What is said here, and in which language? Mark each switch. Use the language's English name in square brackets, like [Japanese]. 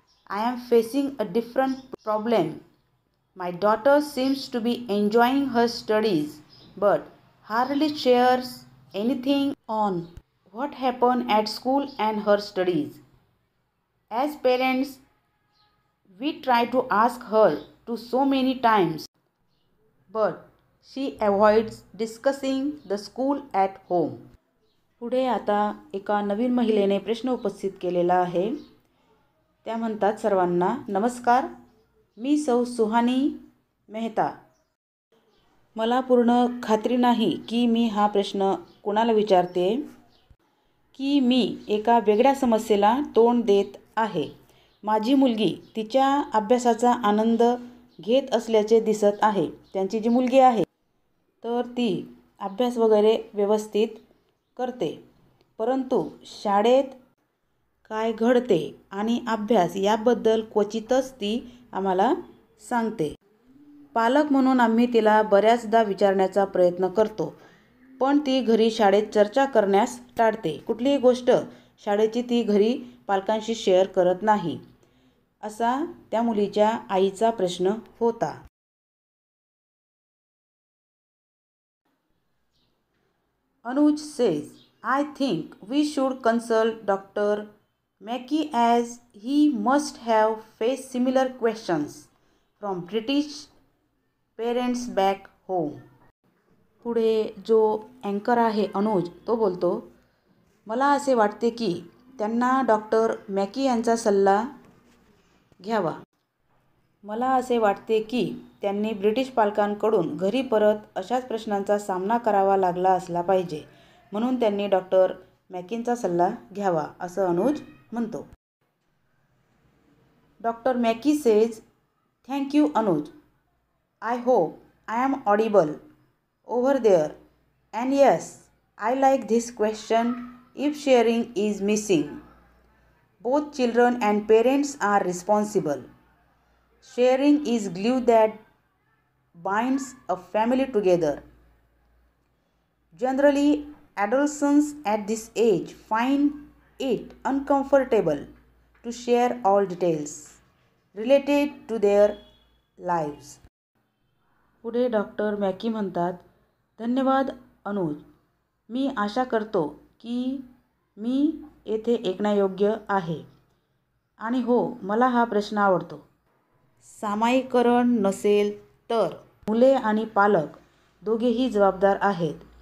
[English] I am facing a different problem. My daughter seems to be enjoying her studies but hardly shares anything on what happened at school and her studies. As parents, we try to ask her to so many times, but she avoids discussing the school at home." [Marathi] पुढे आता एका नवीन महिलेने प्रश्न उपस्थित केलेला आहे. त्या म्हणतात, सर्वांना नमस्कार, मी सौ सुहानी मेहता. मला पूर्ण खात्री नाही की मी हा प्रश्न कोणाला विचारते की मी एका वेगळ्या समस्येला तोंड देत आहे. माझी मुलगी तिच्या अभ्यासाचा आनंद घेत असल्याचे दिसत आहे. त्यांची जी मुलगी आहे तर ती अभ्यास वगैरे व्यवस्थित करते, परंतु शाळेत काय घडते आणि अभ्यास याबद्दल क्वचितच ती आम्हाला सांगते. पालक म्हणून आम्ही तिला बऱ्याचदा विचारण्याचा प्रयत्न करतो, पण ती घरी शाळेत चर्चा करण्यास टाळते. कुठलीही गोष्ट शाळेची ती घरी पालकांशी शेअर करत नाही, असा त्या मुलीच्या आईचा प्रश्न होता. [English] Anuj says, "I think we should consult Dr. Mackey as he must have faced similar questions from British parents back home." [Marathi] पुढे जो अँकर आहे अनुज तो बोलतो, मला असे वाटते की त्यांना डॉक्टर मॅकी यांचा सल्ला घ्यावा. मला असे वाटते की त्यांनी ब्रिटिश पालकांकडून घरी परत अशाच प्रश्नांचा सामना करावा लागला असला पाहिजे, म्हणून त्यांनी डॉक्टर मॅकींचा सल्ला घ्यावा, असं अनुज म्हणतो. [English] Doctor Mackey says, "thank you Anuj. I hope I am audible over there. And yes, I like this question if sharing is missing. Both children and parents are responsible. Sharing is glue that binds a family together. Generally, adolescents at this age find it uncomfortable to share all details related to their lives." [Marathi] पुढे doctor मॅकी म्हणतात, धन्यवाद अनुज. मी आशा करतो की मी येथे ऐकण्यायोग्य आहे. आणि हो, मला हा प्रश्न आवडतो. सामायिकरण नसेल तर मुले आणि पालक दोघेही जबाबदार आहेत.